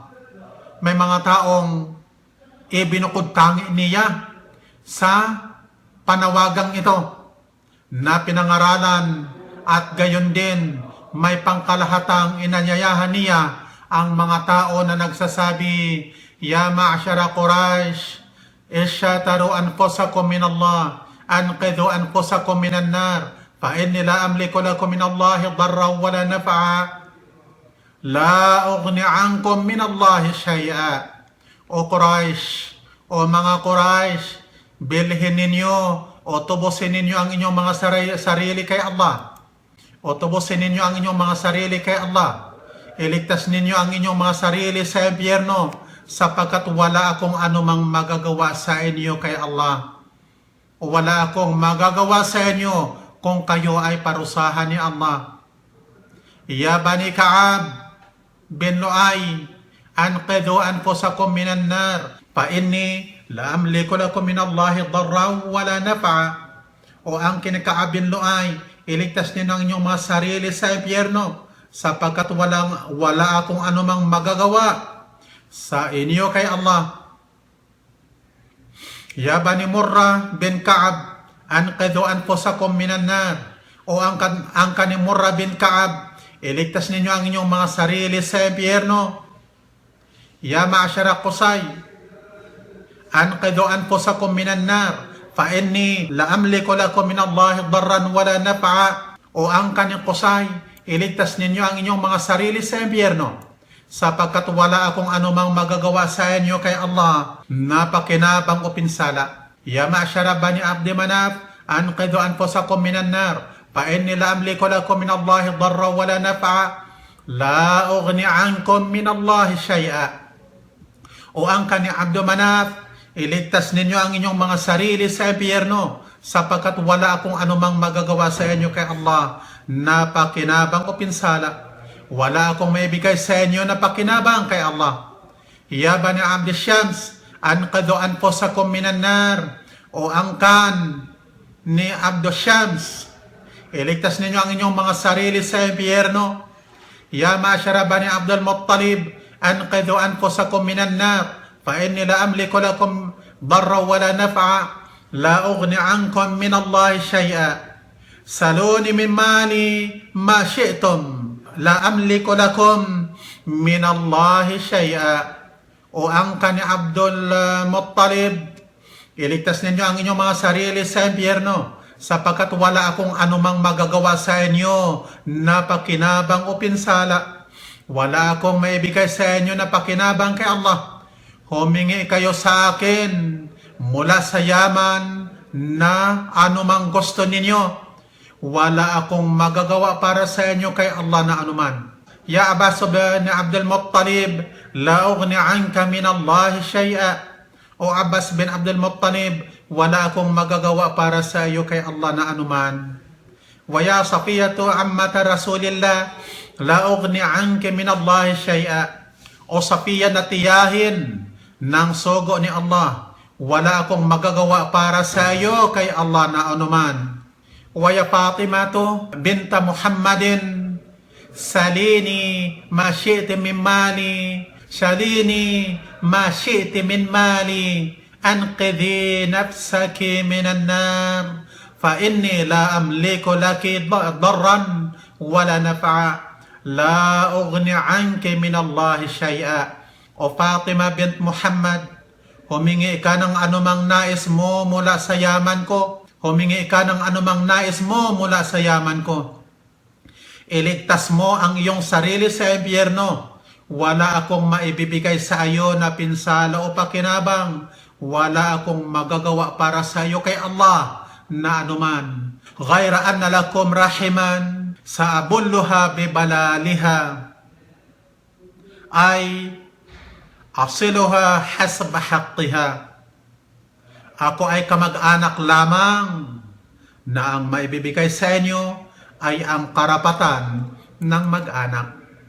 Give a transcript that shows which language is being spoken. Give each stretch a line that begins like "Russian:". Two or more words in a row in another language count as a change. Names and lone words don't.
Filipino: May mga taong ibinukod tangi niya sa panawagang ito na pinangaralan at gayon din may pangkalahatang inanyayahan niya ang mga tao na nagsasabi,
Arabic: يا معشر قريش اشتروا أنفسكم من الله أنقذوا أنفسكم من النار فإني لا أملك لكم من الله ضرا ولا نفعا لا أغني عنكم من الله شيئا.
Filipino: O Quraysh, o mga Quraysh, bilhin ninyo o tubusin ninyo ang inyong mga sarili kay Allah. O tubusin ninyo ang inyong mga sarili kay Allah. Iligtas ninyo ang inyong mga sarili sa impyerno, sapagkat wala akong anumang magagawa sa inyo kay Allah. O wala akong magagawa sa inyo kung kayo ay parusahan ni Allah.
Arabic: يا بني كعب بن لؤي أنقذوا أنفسكم من النار فإني لا أملك لكم من الله ضرا ولا نفعا.
Filipino: O ang Ka'ab bin Lu'ay, iligtas ninyo ang inyong mga sarili sa impyerno, sapagkat wala akong anumang magagawa sa inyo kay Allah.
Arabic: يا بني مرة بن كعب أنقذوا أنفسكم من النار.
Filipino: O ang Bani Murra bin Ka'ab, iligtas ninyo ang inyong mga sarili sa impyerno.
Arabic: يا معشر قصي أنقذوا أنفسكم من النار فإني لا أملك لكم من الله ضرا ولا نفعا.
Filipino: O ang Qusay, iligtas ninyo ang inyong mga sarili sa impyerno, sapagkat wala akong anumang magagawa sa inyo kay Allah na pakinabang o pinsala.
Arabic: يا معشر بني عبد مناف أنقذوا أنفسكم من النار فإني لا أملك لكم من الله ضرا ولا نفعا لا أغني عنكم من الله شيئا.
Filipino: O ang Abdi Manaf, iligtas ninyo ang inyong mga sarili sa impyerno, sapagkat wala akong anumang magagawa sa inyo kay Allah na pakinabang o pinsala. Wala akong maibigay sa inyo na pakinabang kay Allah.
Arabic: يا بني عبد شمس أنقذوا أنفسكم من النار.
Filipino: O ang ni Abdi Shams, iligtas ninyo ang inyong mga sarili sa impyerno.
Arabic: يا معشر بني عبد المطلب أنقذوا أنفسكم من النار فإني لا أملك لكم ضرا ولا نفعا لا أغني عنكم من الله شيئا. سلوني من مالي ما شئتم لا أملك لكم من الله شيئا.
Filipino: O ang ni Abdul Muttalib, iligtas ninyo ang inyong mga sarili sa impyerno, sapagkat wala akong anumang magagawa sa inyo na pakinabang o pinsala. Wala akong maibigay sa inyo na pakinabang kay Allah. Humingi kayo sa akin mula sa yaman na anumang gusto ninyo. Wala akong magagawa para sa inyo kay Allah na anuman.
Arabic: يا عباس بن عبد المطلب لا أغني عنك من الله شيئا.
Filipino: O Abbas bin Abdul Muttalib, wala akong magagawa para sa iyo kay Allah na anuman.
Arabic: ويا صفية عمة رسول الله لا أغني عنك من الله شيئا.
Filipino: O Safiya na tiyahin ng sogo ni Allah, wala akong magagawa para sa iyo kay Allah na anuman.
Arabic: ويا فاطمة بنت محمد سليني ما شئت من مالي سليني ما شئت من مالي أنقذي نفسك من النار فإني لا أملك لك ضرا ولا نفعا لا أغني عنك من الله شيئا.
Filipino: O Fatima bint Muhammad, humingi ka ng anumang nais mo mula sa yaman ko. Humingi ka ng anumang nais mo mula sa yaman ko. Iligtas mo ang iyong sarili sa impyerno. Wala akong maibibigay sa iyo na pinsala o pakinabang. Wala akong magagawa para sa iyo kay Allah na anuman.
Arabic: غير أن لكم رحما سأبلها ببلالها, أي أصلها حسب حقها.
Filipino: Ako ay kamag-anak lamang na ang maibibigay sa inyo ay ang karapatan ng mag-anak.